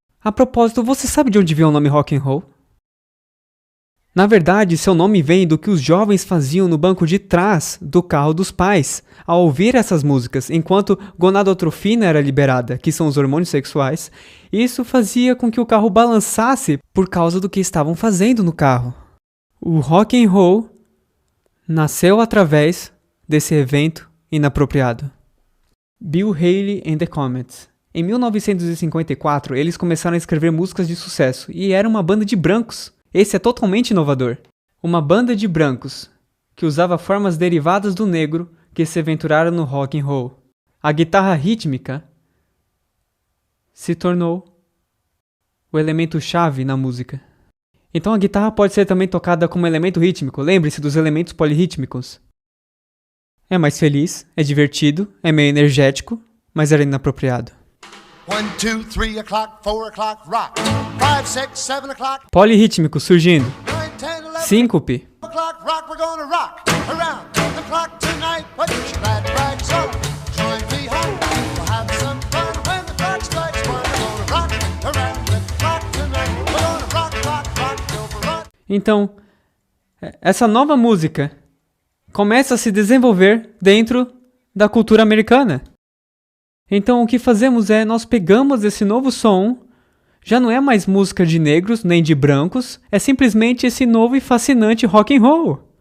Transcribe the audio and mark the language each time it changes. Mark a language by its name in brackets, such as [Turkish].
[Portuguese] A propósito, você sabe de onde veio o nome rock and roll? Na verdade, seu nome vem do que os jovens faziam no banco de trás do carro dos pais, ao ouvir essas músicas, enquanto gonadotrofina era liberada, que são os hormônios sexuais. Isso fazia com que o carro balançasse por causa do que estavam fazendo no carro. O rock and roll nasceu através desse evento inapropriado. [English] Bill Haley and the Comets. [Portuguese] Em 1954, eles começaram a escrever músicas de sucesso e era uma banda de brancos. Esse é totalmente inovador. Uma banda de brancos que usava formas derivadas do negro que se aventuraram no rock and roll. A guitarra rítmica se tornou o elemento-chave na música. Então a guitarra pode ser também tocada como elemento rítmico. Lembre-se dos elementos polirrítmicos. É mais feliz, é divertido, é meio energético, mas era inapropriado. [English] 1, 2, 3 o'clock, 4 o'clock, rock. 5, 6, 7 o'clock, [Portuguese] Polirrítmico surgindo. [English] 9, 10, 11 [Portuguese] Síncope. [English] o'clock, rock. We're gonna rock around the clock tonight. Put your glad rags on, join me home. We'll have some fun when the clock strikes 1. We're gonna rock around the clock tonight. We're gonna rock, rock, rock till the rock. [Portuguese] Então, essa nova música começa a se desenvolver dentro da cultura americana. Então o que fazemos é, nós pegamos esse novo som, já não é mais música de negros nem de brancos, é simplesmente esse novo e fascinante rock and roll.